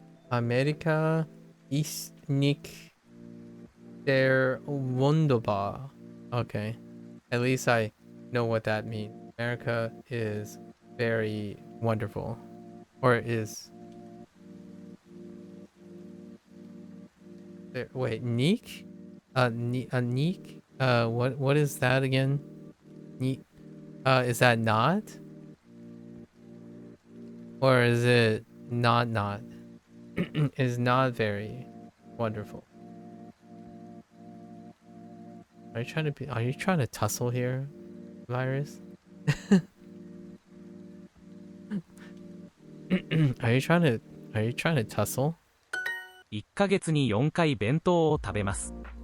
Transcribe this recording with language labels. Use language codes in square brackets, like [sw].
[de] Amerika ist nicht der wunderbar. [en] Okay. At least I know what that means. America is very wonderful. Or is... Wait, Neek? Neek? What is that again? Neek? Is that not? Or is it not? Is not very wonderful. Are you trying to tussle here, Virus? Are you trying to tussle? [ja] 1ヶ月に4回弁当を食べます。